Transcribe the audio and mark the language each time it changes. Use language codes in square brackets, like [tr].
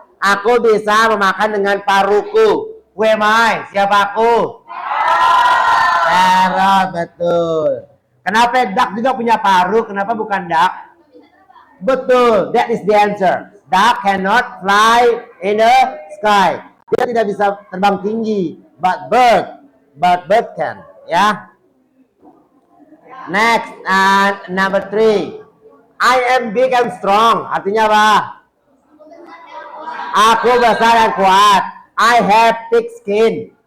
[id] Aku bisa memakan dengan paruhku. [en] Who am I? [id] Siapa aku? Parrot, betul. Kenapa duck juga punya paruh? Kenapa bukan duck? Betul, [en] that is the answer. Duck cannot fly in the sky. [id] Dia tidak bisa terbang tinggi, [en] but bird can, [id] ya. [en] Next, number 3. I am big and strong. [id] Artinya apa? Aku besar dan kuat. [en] I have thick skin.